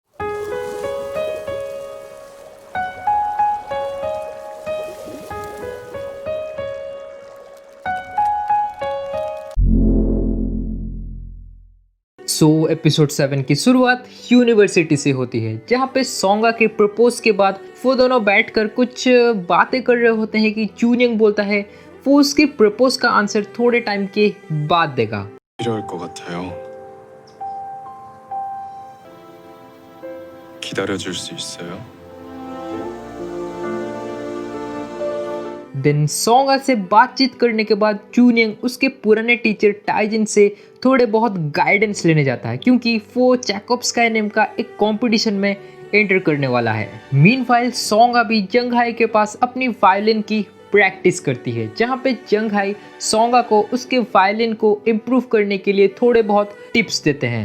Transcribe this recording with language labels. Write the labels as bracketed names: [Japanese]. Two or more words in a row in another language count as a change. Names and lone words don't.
[Hindi] एपिसोड 7 की शुरुआत यूनिवर्सिटी से होती है, जहाँ पे सोंगा के प्रपोज के बाद वो दोनों बैठकर कुछ बातें कर रहे होते हैं कि जूनियंग बोलता है वो उसके प्रपोज का आंसर थोड़े टाइम के बाद देगा। [Korean] 필요할 것 같아요. 기다려줄 수 있어요? [Hindi] देन सोंगा से बातचीत करने के बाद जूनियंग उसके पुराने टीचर टाइजिन से थोड़े बहुत गाइडेंस लेने जाता है, क्योंकि वो चैकोप्स्काई नेम का एक कंपटीशन में एंटर करने वाला है। मीनवाइल सोंगा भी जंगहाई के पास अपनी वायलिन की प्रैक्टिस करती है, जहाँ पे जंगहाई सोंगा को उसके वायलिन को इम्प्रूव करने के लिए थोड़े बहुत टिप्स देते हैं।